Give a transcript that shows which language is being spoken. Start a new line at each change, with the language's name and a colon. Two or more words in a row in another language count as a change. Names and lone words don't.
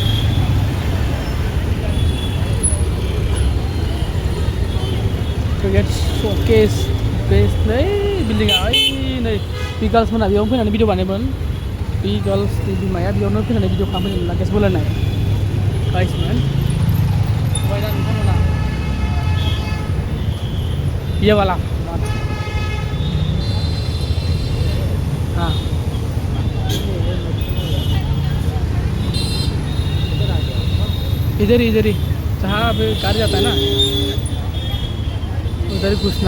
Bodo: तो गेट शोकेस बेस नै बिल्डिंगा नै पिगल्स मोना बेयावनो फैनानै भिडिअ बानायमोन। पिगल्स नि बिमाया बेयावनो फैनानै भिडिअ खालामफैदोंमोन ना, गेस बोलायनाय गाइसमोन। बायना नोंथांमोना
Hindi: ये वाला हाँ इधर ही जहाँ अब कार जाता है ना उधर घुसना।